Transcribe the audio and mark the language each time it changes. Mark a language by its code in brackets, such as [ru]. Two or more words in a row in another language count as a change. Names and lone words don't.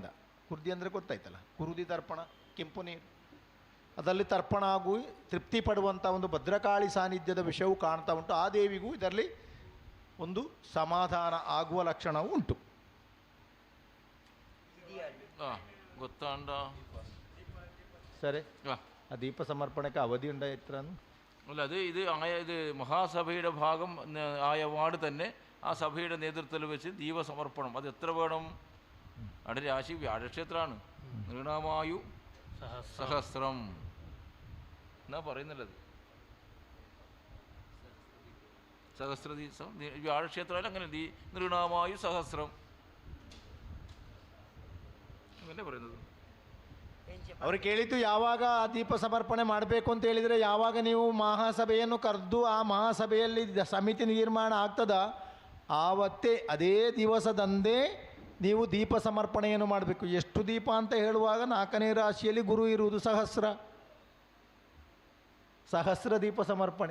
[kn] ಕುರ್ದಿ ಅಂದರೆ ಗೊತ್ತಾಯ್ತಲ್ಲ, ಕುರುದಿ ತರ್ಪಣ, ಕೆಂಪು ನೀರು, ಅದರಲ್ಲಿ ತರ್ಪಣ ಆಗು ತೃಪ್ತಿ ಪಡುವಂಥ ಒಂದು ಭದ್ರಕಾಳಿ ಸಾನ್ನಿಧ್ಯದ ವಿಷಯವೂ ಕಾಣ್ತಾ ಉಂಟು. ಆ ದೇವಿಗೂ ಇದರಲ್ಲಿ ಒಂದು ಸಮಾಧಾನ ಆಗುವ ಲಕ್ಷಣವೂ ಉಂಟು. [tcy] ಗೊತ್ತಾಂಡ [kn] ಸರಿ, ആ [ml] ആ ദീപ സമർപ്പണയ്ക്ക് അവധി ഉണ്ടായി എത്രന്ന്? അല്ല അത് ഇത് മഹാസഭയുടെ ഭാഗം ആയ വാർഡ് തന്നെ ആ സഭയുടെ നേതൃത്വത്തിൽ വെച്ച് ദീപസമർപ്പണം. അത് എത്ര വേണം? അവിടെ രാശി വ്യാഴക്ഷേത്രമാണ്. [sa] നൃണമായു സഹസ്രം [ml] എന്നാ പറയുന്നുള്ളത്. ವ್ಯಾಳಕ್ಷೇತ್ರ അങ്ങനെ [sa] ನೃಣಾಮಾಯು ಸಹಸ್ರಂ [ml] അങ്ങനെ പറയുന്നത്. [kn] ಅವ್ರು ಕೇಳಿದ್ದು ಯಾವಾಗ ಆ ದೀಪ ಸಮರ್ಪಣೆ ಮಾಡಬೇಕು ಅಂತ ಹೇಳಿದರೆ, ಯಾವಾಗ ನೀವು ಮಹಾಸಭೆಯನ್ನು ಕರೆದು ಆ ಮಹಾಸಭೆಯಲ್ಲಿ ಸಮಿತಿ ನಿರ್ಮಾಣ ಆಗ್ತದ ಆವತ್ತೇ ಅದೇ ದಿವಸದಂದೇ ನೀವು ದೀಪ ಸಮರ್ಪಣೆಯನ್ನು ಮಾಡಬೇಕು. ಎಷ್ಟು ದೀಪ ಅಂತ ಹೇಳುವಾಗ 4ನೇ ರಾಶಿಯಲ್ಲಿ ಗುರು ಇರುವುದು ಸಹಸ್ರ ದೀಪ ಸಮರ್ಪಣೆ.